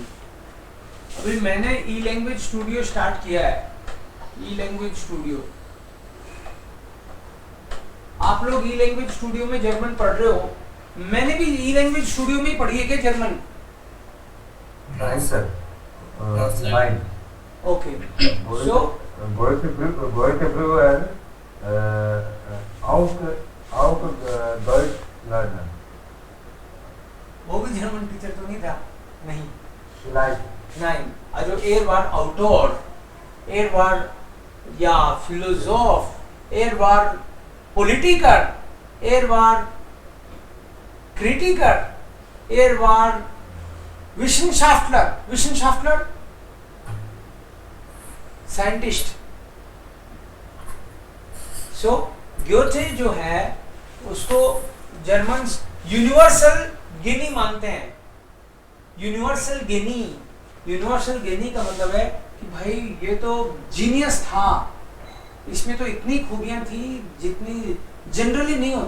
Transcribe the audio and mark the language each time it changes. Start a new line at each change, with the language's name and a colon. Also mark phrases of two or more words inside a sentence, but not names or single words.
Hindi: अभी मैंने ई लैंग्वेज स्टूडियो स्टार्ट किया है, ई लैंग्वेज स्टूडियो। आप लोग ई लैंग्वेज स्टूडियो में जर्मन पढ़ रहे हो, मैंने भी ई लैंग्वेज स्टूडियो में ही पढ़ी है क्या जर्मन? नहीं सर, नहीं।
German: नाइन
English: okay, so
German: Goethe früher auch Deutsch lernen.
Hindi: वो भी जर्मन टीचर तो नहीं था? नहीं,
German: Vielleicht. nein. Also er war Autor, er war ja Philosoph, er war Politiker, er war Kritiker, er war Wissenschaftler,
Hindi: साइंटिस्ट। सो ग्योथे जो है उसको जर्मन
German: Universalgenie
Hindi: मानते हैं।
German: Universalgenie
Hindi: का मतलब है कि भाई ये तो जीनियस था, इसमें तो इतनी खूबियां थी जितनी जनरली नहीं होते।